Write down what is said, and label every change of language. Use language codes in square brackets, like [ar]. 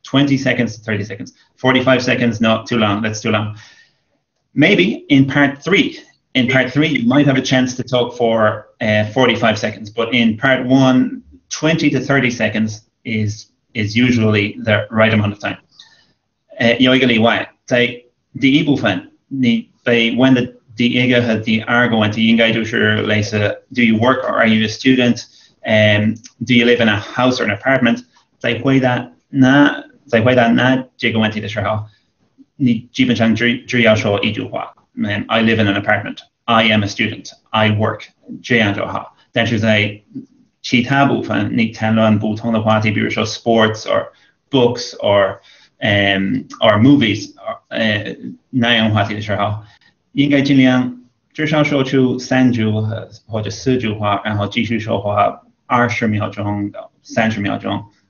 [en] 20 seconds to 30 seconds. 45 seconds, no, too long, that's too long. Maybe in part 3, you might have a chance to talk for 45 seconds, but in part 1, 20 to 30 seconds is usually the right amount of time. [zh] 有一个例外，在第一部分，你被问的第一个和第二个问题应该就是类似 [en] Do you work or are you a student? Do you live in a house or an apartment? [zh] 在回答那这个问题的时候，你基本上只要说一句话， [en] I live in an apartment. I am a student. I work. [zh] 这样就好。但是在其他部分，你谈论不同的话题，比如说 [en] sports or books or movies [zh] 那样话题的时候，应该尽量至少说出3句或者4句话，然后继续说话20秒钟到30秒钟。